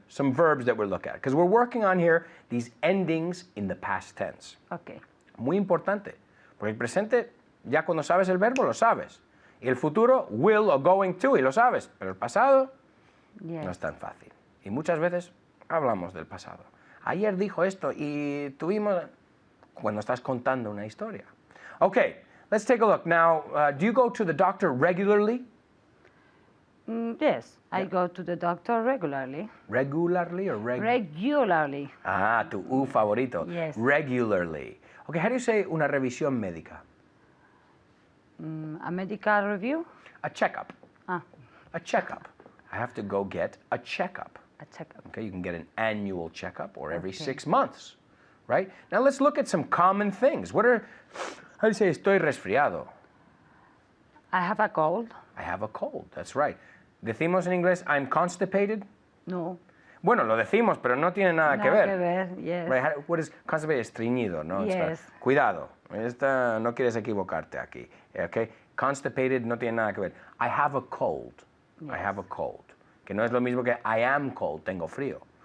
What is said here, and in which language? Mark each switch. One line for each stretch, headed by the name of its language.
English: Some verbs that we'll look at. Because we're working on here these endings in the past tense. Okay.
Spanish: Muy importante. Porque el presente, ya cuando sabes el verbo, lo sabes. Y el futuro, will o
English: going to,
Spanish: y lo sabes. Pero el pasado,
English: Yes.
Spanish: no es tan fácil. Y muchas veces hablamos del pasado. Ayer dijo esto y tuvimos... Cuando estás contando una historia.
English: Okay, let's take a look. Now, do you go to the doctor regularly? Yes. I go to the doctor regularly. Regularly or Regularly.
Spanish: Ah, tu U favorito.
English: Yes. Regularly. Okay, how do you say
Spanish: una revisión médica?
English: A medical review. A checkup. Ah, A checkup. I have to go get a checkup. a checkup. Okay, you can get an annual checkup or every Okay. 6 months, right? Now let's look at some common things. How do you say
Spanish: estoy resfriado?
English: I have a cold. I have a cold, that's right.
Spanish: Decimos en inglés,
English: I'm constipated.
Spanish: No. Bueno, lo decimos, pero no tiene nada que ver.
English: Yes. Right? What is constipated?
Spanish: Estreñido, ¿no?
English: Yes.
Spanish: Cuidado, no quieres equivocarte aquí.
English: Okay?
Spanish: Constipated no tiene nada que ver.
English: I have a cold. I Yes. have a cold.
Spanish: Que no es lo mismo que
English: I am cold,
Spanish: tengo frío.